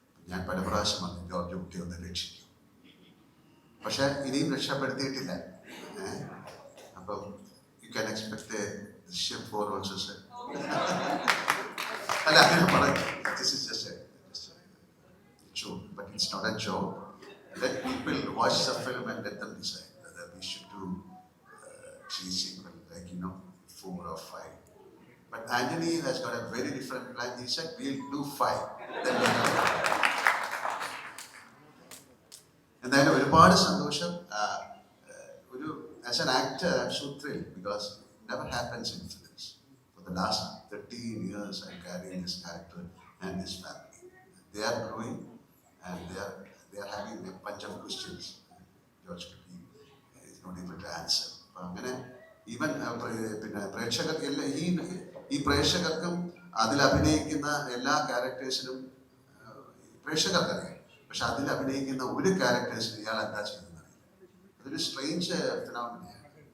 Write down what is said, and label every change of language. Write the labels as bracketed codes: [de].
[ml] ഞാൻ പല പ്രാവശ്യം വന്നു ജോർജ് കുട്ടി ഒന്ന് രക്ഷിക്കും, പക്ഷെ ഇനിയും രക്ഷപ്പെടുത്തിയിട്ടില്ല. [en] അപ്പം you can expect Drishyam 4 also sir. [ml] അല്ല അങ്ങനെ പറഞ്ഞു, [en] This is just joke, but it's not a joke. Let people watch the film and let them decide whether we should do 3 sequel, like 4 or 5. But Anthony has got a very different plan. He said we'll do 5. Then we'll do 5. [ml] എന്തായാലും ഒരുപാട് സന്തോഷം. [en] ഒരു as an actor I am so thrilled because it never happens in films. For the last 13 years I'm carrying this character and this family. They are growing and they are having a bunch of questions. George Clooney is not able to answer. [ml] അങ്ങനെ even പിന്നെ പ്രേക്ഷകർക്ക് എല്ലാ ഈ പ്രേക്ഷകർക്കും അതിൽ അഭിനയിക്കുന്ന എല്ലാ ക്യാരക്ടേഴ്സിനും പ്രേക്ഷകർക്കറിയാം, പക്ഷെ അതിൽ അഭിനയിക്കുന്ന ഒരു ക്യാരക്ടേഴ്സിന് ഇയാൾ എന്താ ചെയ്യുന്നത് അതൊരു സ്ട്രേഞ്ച് ഫിനോമിനയാണ്.